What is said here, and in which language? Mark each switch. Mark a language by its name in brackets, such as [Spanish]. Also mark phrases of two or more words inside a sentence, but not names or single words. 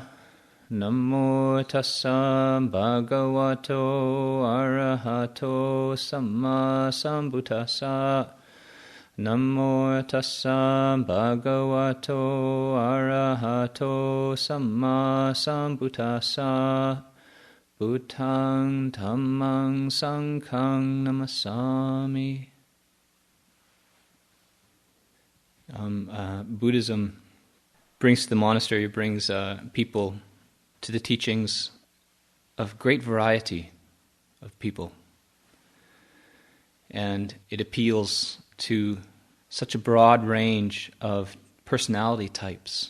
[Pali] Namo tassa bhagavato arahato samma sambuddhassa. Namo tassa bhagavato arahato samma sambuddhassa. Buddhang Dhammang Sanghang Namasami. [English] Buddhism brings to the monastery, brings people to the teachings of great variety of people. And it appeals to such a broad range of personality types.